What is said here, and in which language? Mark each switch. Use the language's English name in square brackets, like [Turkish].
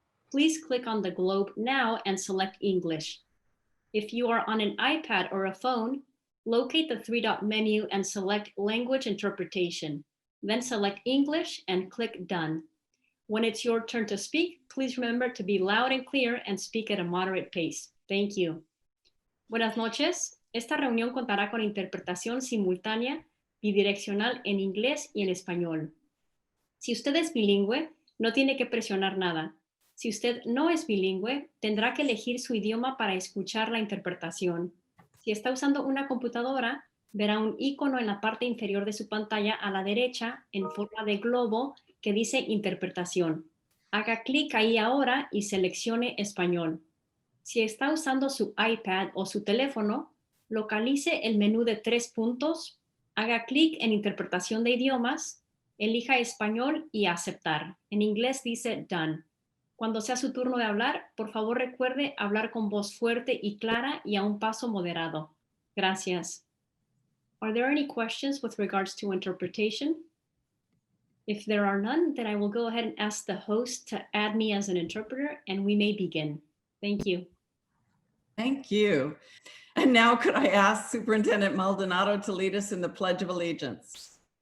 [English] Please click on the globe now and select English. If you are on an iPad or a phone, locate the three-dot menu and select Language Interpretation. Then select English and click Done. When it's your turn to speak, please remember to be loud and clear and speak at a moderate pace. Thank you. [Spanish] Buenas noches. Esta reunión contará con interpretación simultánea bidireccional en inglés y en español. Si usted es bilingüe, no tiene que presionar nada. Si usted no es bilingüe, tendrá que elegir su idioma para escuchar la interpretación. Si está usando una computadora, verá un icono en la parte inferior de su pantalla a la derecha en forma de globo que dice interpretación. Haga clic ahí ahora y seleccione español. Si está usando su iPad o su teléfono, localice el menú de 3 puntos, haga clic en interpretación de idiomas, elija español y aceptar. En inglés dice done. Cuando sea su turno de hablar, por favor recuerde hablar con voz fuerte y clara y a un paso moderado. Gracias. [English] Are there any questions with regards to interpretation? If there are none, then I will go ahead and ask the host to add me as an interpreter and we may begin. Thank you. Thank you. And now could I ask Superintendent Maldonado to lead us in the Pledge of Allegiance?